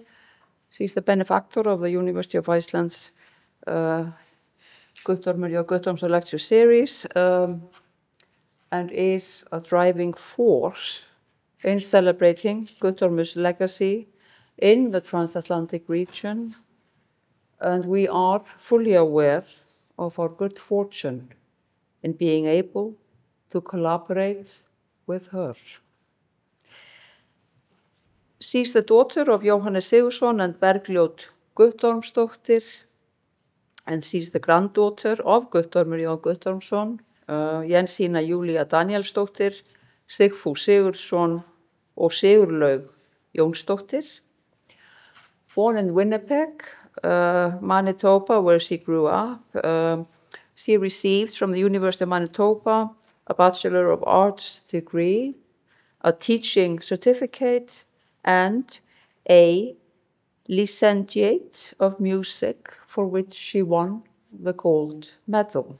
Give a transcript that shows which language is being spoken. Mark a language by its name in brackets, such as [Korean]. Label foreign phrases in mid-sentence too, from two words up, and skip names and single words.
[English] She's the benefactor of the University of Iceland's Guttorms J lecture series, and is a driving force in celebrating Guttorms' legacy in the transatlantic region, and we are fully aware of our good fortune in being able to collaborate with her. She's the daughter of Jóhannes Sigurðsson and Bergljót Guttormsdóttir, and she's the granddaughter of Guttormur J. Guttormsson, Jensína Júlía Danielsdóttir, Sigfús Sigurðsson og Sigurlaug Jónsdóttir. Born in Winnipeg, Manitoba, where she grew up. She received from the University of Manitoba a Bachelor of Arts degree, a teaching certificate, and a Licentiate of Music, for which she won the gold medal.